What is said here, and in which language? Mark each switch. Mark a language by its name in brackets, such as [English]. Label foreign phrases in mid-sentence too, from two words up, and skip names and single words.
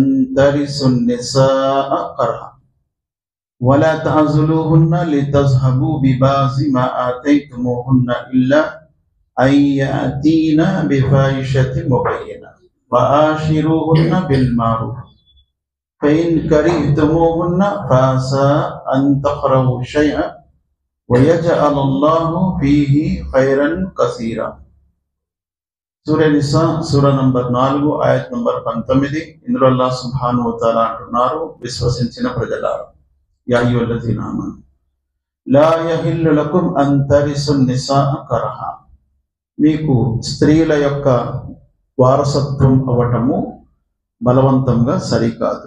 [Arabic] ترثوا النساء كرها ولا تعزلوهن لتذهبوا ببعض ما آتيتموهن إلا أن يأتين بفاحشة مبينة وعاشروهن بالمعروف فإن كرهتموهن فعسى أن تكرهوا شيئا ويجعل الله فيه خيرا كثيرا. [Telugu] సూర నిసా సూర నంబర్ 4 ఆయత్ నంబర్ 19. ఇందులో అల్లాహ్ [Arabic] سبحانه وتعالى [Telugu] అంటున్నారు, విశ్వసించిన ప్రజలారా, [Arabic] يا أيها الذين آمنوا لا يحل لكم أن ترثوا النساء كرها, [Telugu] మీకు స్త్రీల యొక్క వారసత్వం అవ్వటము బలవంతంగా సరికాదు.